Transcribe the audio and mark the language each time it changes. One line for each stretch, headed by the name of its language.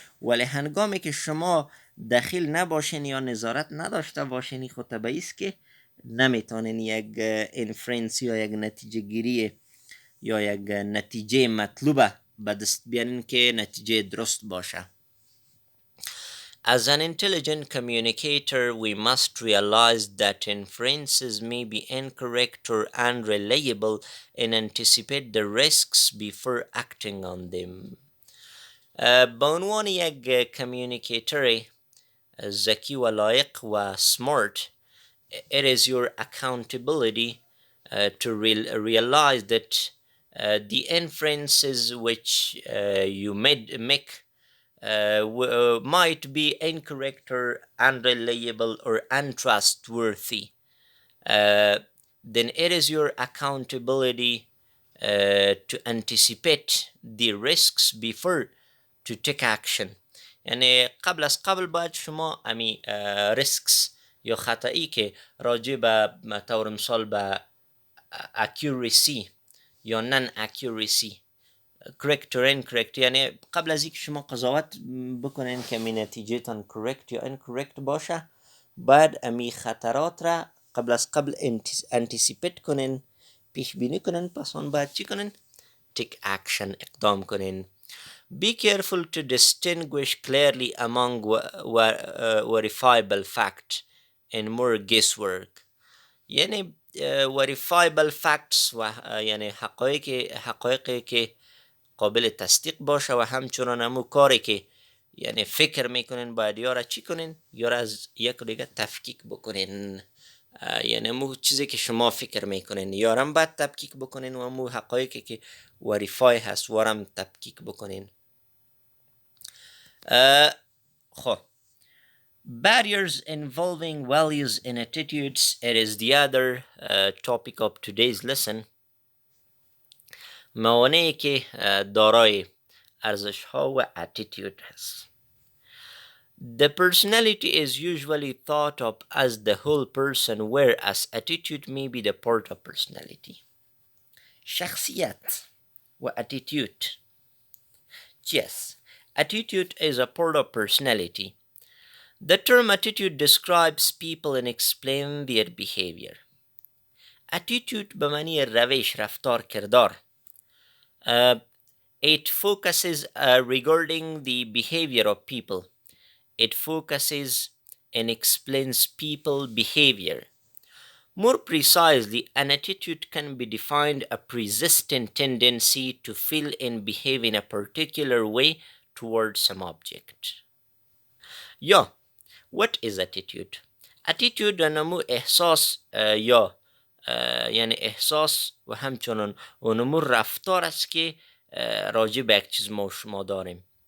Persian: ولی هنگامی که شما داخل نباشین یا نظارت نداشته باشین، خود طبیعی است که نمیتونین یک inference یا یک نتیجه گیری یا یک نتیجه مطلوبه به دست بیارین که نتیجه درست باشه.
English: As an intelligent communicator, we must realize that inferences may be incorrect or unreliable and anticipate the risks before acting on them.
Persian: به عنوان یک کمیونیکیتر ذکی و لایق و
English: smart, it is your accountability to realize that the inferences which you make might be incorrect or unreliable or untrustworthy. uh, then it is your accountability to anticipate the risks before to take action.
Persian: یعنی قبل از قبل باید شما امی risks یا خطایی که راجع به طور مثال به accuracy یا non accuracy
English: correct or incorrect،
Persian: یعنی قبل از اینکه شما قضاوت بکنین که می نتیجه تان correct یا incorrect باشه، باید امی خطرات را قبل از قبل انتیسیپیت کنین، پیش بینی کنین، پس اون باید چی کنین؟
English: take action،
Persian: اقدام کنین.
English: Be careful to distinguish clearly among verifiable fact and more guesswork.
Persian: یعنی verifiable facts و یعنی حقایقی که قابل تصدیق باشه و همچنان همون کاری که یعنی فکر میکنین باید یا را چی کنین، یا را از یک دیگه تفکیک بکنین. یعنی مو چیزی که شما فکر میکنین یارم باید تفکیک بکنین و مو حقایقی که وریفای هست وارم تفکیک بکنین. خب
English: barriers involving values and attitudes, it is the other topic of today's lesson.
Persian: موانعی که دارای ارزش ها و attitude هست.
English: The personality is usually thought of as the whole person, whereas attitude may be the part of personality.
Persian: شخصیت و attitude.
English: Yes, attitude is a part of personality. The term attitude describes people and explains their behavior.
Persian: Attitude به معنی روش، رفتار، کردار.
English: It focuses regarding the behavior of people. It focuses and explains people behavior. More precisely, an attitude can be defined a persistent tendency to feel and behave in a particular way towards some object.
Persian: یا
English: what is attitude?
Persian: attitude نمو احساس یا یعنی احساس و همچنان و نمو رفتار است که راجع به یک چیز ما شما داریم.